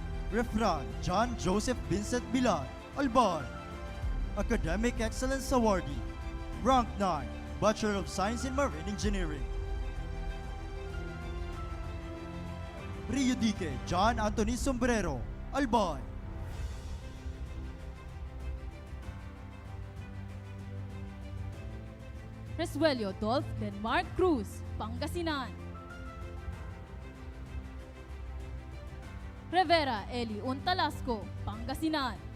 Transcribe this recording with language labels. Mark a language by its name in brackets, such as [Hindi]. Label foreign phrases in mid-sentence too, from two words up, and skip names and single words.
[English] Refran John Joseph Vincent Bilan, Albay. Academic Excellence Awardee, Rank 9, Bachelor of Science in Marine Engineering. Rio Dique John Anthony Sombrero, Albay. Resuelio Dolph Denmark Cruz, Pangasinan. Rivera Eli Untalasco, Pangasinan.